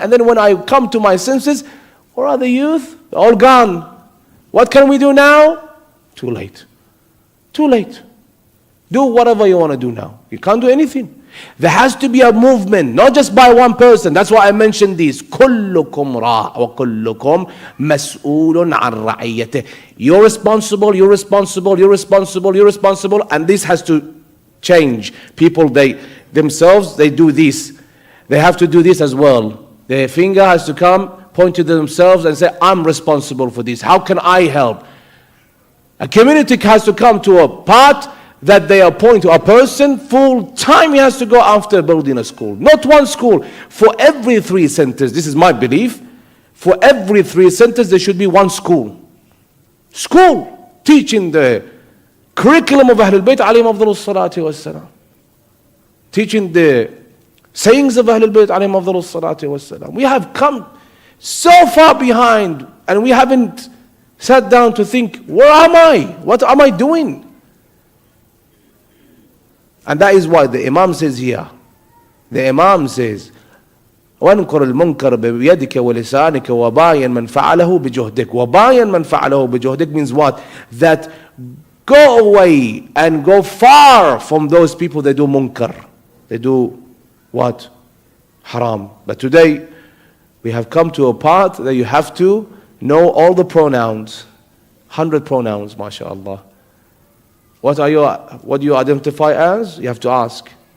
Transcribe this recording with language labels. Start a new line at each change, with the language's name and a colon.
English: And then when I come to my senses, where are the youth? They're all gone. What can we do now? Too late. Too late. Do whatever you want to do now. You can't do anything. There has to be a movement, not just by one person. That's why I mentioned this.
Arabic: كلكم راع وكلكم مسؤول عن رعيته.
English: You're responsible, you're responsible, you're responsible, you're responsible, and this has to change. People, they themselves, they do this. They have to do this as well. Their finger has to come, point to themselves and say, I'm responsible for this. How can I help? A community has to come to a part that they appoint to a person full time. He has to go after building a school. Not one school. For every 3 centers, this is my belief, for every 3 centers there should be one school. School teaching the curriculum of Ahlul Bayt alayhim afdalus salati wassalam. Teaching the sayings of Ahlul Bayt alayhim afdalus salati wassalam. We have come so far behind and we haven't sat down to think, where am I? What am I doing? And that is why the Imam says here, the Imam says,
Arabic: وَانْكُرُ الْمُنْكَرَ بِيَدِكَ وَلِسَانِكَ وَبَايَنْ مَنْ فَعَلَهُ بِجُهْدِكَ. وَبَايَنْ مَنْ فَعَلَهُ بِجُهْدِكَ
English: means what? That go away and go far from those people that do munkar. They do what? Haram. But today, we have come to a part that you have to know all the pronouns. 100 pronouns, mashallah. What do you identify as? You have to ask.